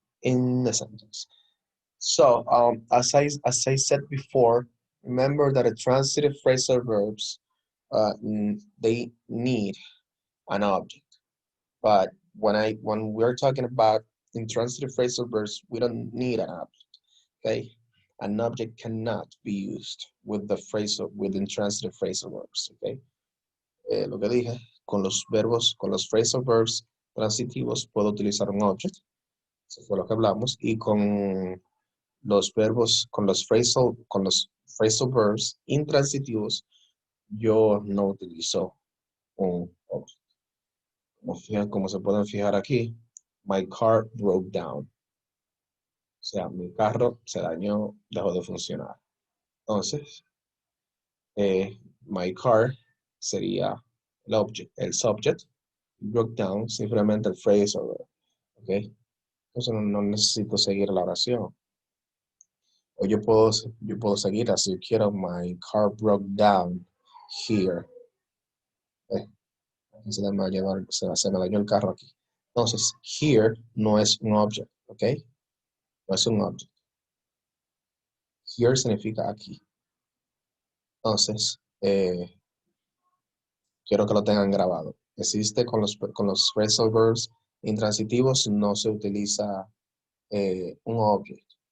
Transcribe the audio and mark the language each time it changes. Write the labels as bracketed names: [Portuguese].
[English] in the sentence. So, as I said before, remember that a transitive phrasal verbs, they need an object. But when we're talking about intransitive phrasal verbs, we don't need an object. Okay, an object cannot be used with intransitive phrasal verbs. [Spanish] Okay, lo que dije, con los phrasal verbs transitivos puedo utilizar un object. Eso fue lo que hablamos. Y con los verbos, con los phrasal verbs intransitivos, yo no utilizo un object. Como se pueden fijar aquí, [English] my car broke down. [Spanish] O sea, mi carro se dañó, dejó de funcionar. Entonces, my car sería el subject. Broke down, simplemente el phrasal verb. ¿Ok? Entonces no necesito seguir la oración. O yo puedo seguir así. [English] Quiero, my car broke down here. [Spanish] Se me dañó el carro aquí. Entonces, here no es un object, ¿ok? No es un object. Here significa aquí. Entonces, quiero que lo tengan grabado. Existe con los phrasal verbs intransitivos, no se utiliza un object.